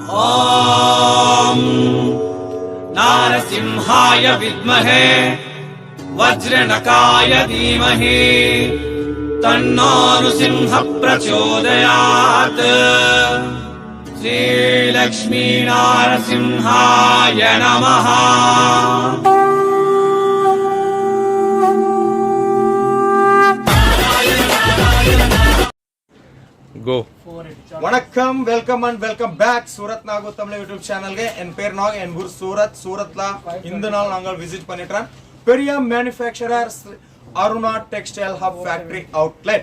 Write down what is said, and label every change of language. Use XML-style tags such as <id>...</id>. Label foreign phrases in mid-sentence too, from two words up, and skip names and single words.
<sa>ॐ नारसिंहाय विद्महे वज्रनकाय धीमहि तन्नो नृसिंहः प्रचोदयात्। श्रीलक्ष्मी नारसिंहाय नमः।</sa> <en>Go.</en> <ta>வணக்கம்,</ta> <en>welcome and welcome back</en> <ta>சூரத் நாகு தமிழ் யூடியூப் சேனல்ಗೆ. என் பேர் நாக், என் ஊர் சூரத். சூரத்ல இந்த நாள் நாங்கள் விசிட் பண்ணிட்டோம் பெரிய மேனுஃபேக்சரர் அருணா டெக்ஸ்டைல் ஹப்</ta> <en>factory outlet.</en>